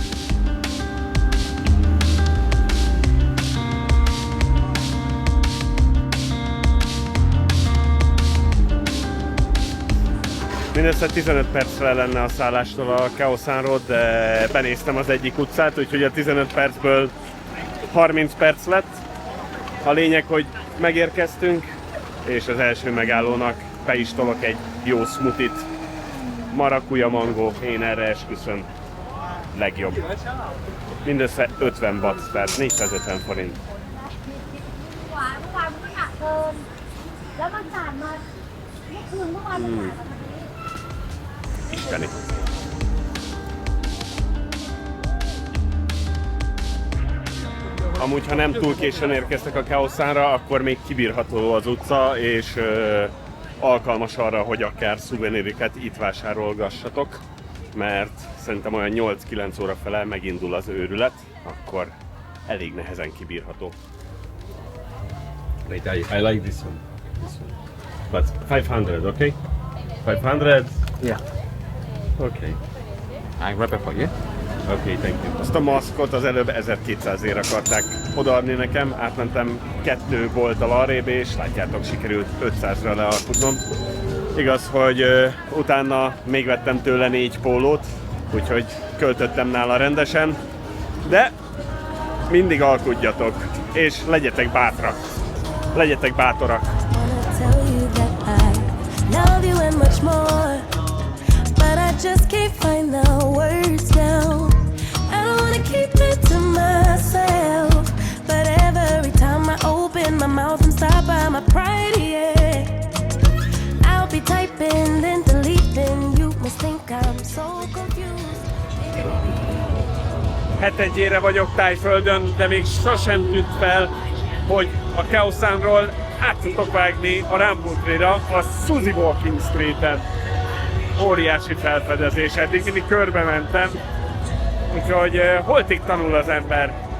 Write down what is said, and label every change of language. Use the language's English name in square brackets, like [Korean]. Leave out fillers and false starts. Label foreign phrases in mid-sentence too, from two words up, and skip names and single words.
[Hungarian] Mindössze 15 percre lenne a szállástól a Khao San Road, de benéztem az egyik utcát, úgyhogy a 15 percből 30 perc lett. A lényeg, hogy megérkeztünk, és az első megállónak be is tolok egy jó smoothie-t. Marakuja mangó, én erre esküszöm. Legjobb. Mindössze 50 baht, tehát 450 forint. [Thai] เมื่อวานมันก็หนักเกินแล้วมันผ่านมาเมื่อคืนเมื่อวานมันผ่านมา [Hungarian] Isteni. Amúgy, ha nem túl későn érkeztek a Khao Sanra, akkor még kibírható az utca, és alkalmas arra, hogy akár szuvenériket itt vásárolgassatok, mert szerintem olyan 8-9 óra fele megindul az őrület, akkor elég nehezen kibírható. [English] Wait, I like this one. But 500, okay? 500? yeah, Okay. I wrap it for you. Okay, thank you. [Hungarian] Azt a maszkot az előbb 1200-ért akarták odaadni nekem, átmentem 2 bolttal arrébb, és látjátok, sikerült 500-ra lealkudnom. Igaz, hogy utána még vettem tőle 4 pólót, úgyhogy költöttem nála rendesen, de mindig alkudjatok, és legyetek bátrak, legyetek bátorak. [English] Wanna tell you that I love you and much more, but I just can't find the words now. I don't wanna keep it to myself, but every time I open my mouth and stop by my pride, yeah, I'll be typing then deleting. You must think I'm so confused. [Hungarian] Hetedjére vagyok Tájföldön, de még sosem tűnt fel, hogy a Khao Sanról át tudok vágni a Rambutri-ra, a Suzy Walking Street-en. Óriási felfedezés, eddig mindig körbe mentem, úgyhogy holtig tanul az ember.